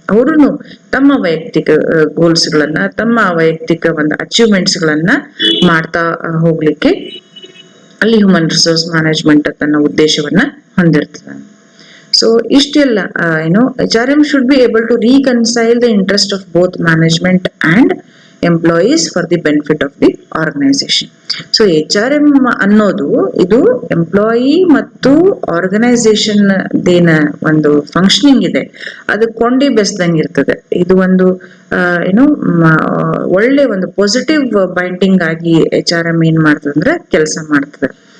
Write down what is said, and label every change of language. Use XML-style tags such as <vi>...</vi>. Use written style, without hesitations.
<kn>ಅವರು ತಮ್ಮ ವೈಯಕ್ತಿಕ ಗೋಲ್ಸ್ ಗಳನ್ನ, ತಮ್ಮ ವೈಯಕ್ತಿಕ ಒಂದು ಅಚೀವ್ಮೆಂಟ್ಸ್ ಗಳನ್ನ ಮಾಡ್ತಾ ಹೋಗ್ಲಿಕ್ಕೆ ಅಲ್ಲಿ ಹ್ಯೂಮನ್ ರಿಸೋರ್ಸ್ ಮ್ಯಾನೇಜ್ಮೆಂಟ್ ತನ್ನ ಉದ್ದೇಶವನ್ನ ಹೊಂದಿರ್ತದೆ.</kn> <en>so</en> <kn>ಇಷ್ಟೆಲ್ಲ ಏನು</kn> <en>HRM should be able to reconcile the interest of both management and employees for the benefit of the organization.</en> <kn>So HRM ಅನ್ನೋದು ಇದು ಎಂಪ್ಲಾಯಿ ಮತ್ತು ಆರ್ಗನೈಸೇಷನ್ ದೇನ ಒಂದು ಫಂಕ್ಷನಿಂಗ್ ಇದೆ, ಅದು ಕೊಂಡಿ ಬೆಸ್ದಂಗೆ ಇರ್ತದೆ. ಇದು ಒಂದು ಏನು ಒಳ್ಳೆ ಒಂದು ಪಾಸಿಟಿವ್ ಬೈಂಡಿಂಗ್ ಆಗಿ HRM ಏನ್ ಮಾಡ್ತದೆ ಅಂದ್ರೆ ಕೆಲಸ ಮಾಡ್ತದೆ.</kn>